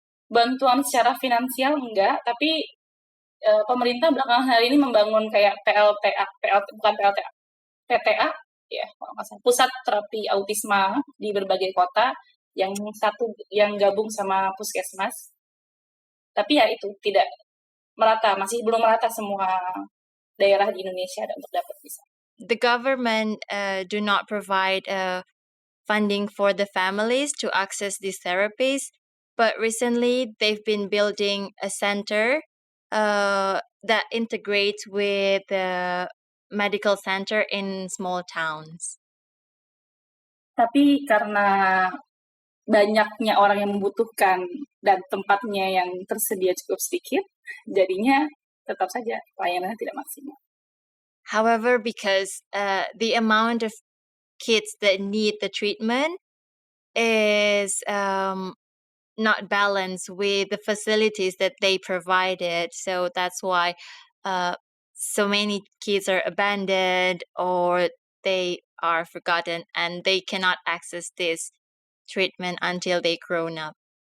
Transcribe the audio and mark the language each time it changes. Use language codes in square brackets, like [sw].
[id] Bantuan secara finansial enggak, tapi pemerintah belakangan hari ini membangun kayak bukan PLTA, PTA, ya, kalau nggak salah, pusat terapi autisma di berbagai kota yang gabung sama puskesmas. Tapi ya itu tidak merata, masih belum merata semua daerah di Indonesia untuk dapat bisa. [en] The government do not provide funding for the families to access these therapies, but recently they've been building a center that integrates with the medical center in small towns. [id] Tapi karena banyaknya orang yang membutuhkan dan tempatnya yang tersedia cukup sedikit, jadinya tetap saja pelayanannya tidak maksimal. [en] However, because the amount of kids that need the treatment is not balanced with the facilities that they provided, so that's why so many kids are abandoned or they are forgotten and they cannot access this treatment until they grown up.